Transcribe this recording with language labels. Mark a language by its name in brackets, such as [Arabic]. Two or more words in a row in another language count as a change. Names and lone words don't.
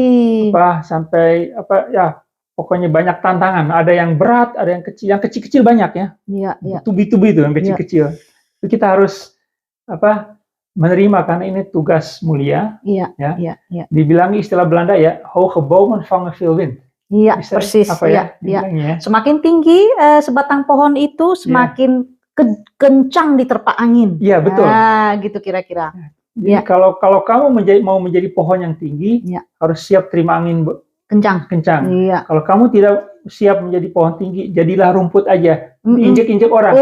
[Indonesian] sampai pokoknya banyak tantangan. Ada yang berat, ada yang kecil banyak ya. Tubi-tubi itu yang kecil-kecil. Itu kita harus menerima, karena ini tugas mulia. Dibilang istilah Belanda ya, [Dutch] hoge bomen vangen veel wind. [Indonesian] Persis. Semakin tinggi sebatang pohon itu, semakin kencang diterpa angin. Iya, betul. Nah, gitu kira-kira. Jadi kalau kamu mau menjadi pohon yang tinggi, harus siap terima angin kencang. Kalau kamu tidak siap menjadi pohon tinggi, jadilah rumput aja, diinjek-injek orang.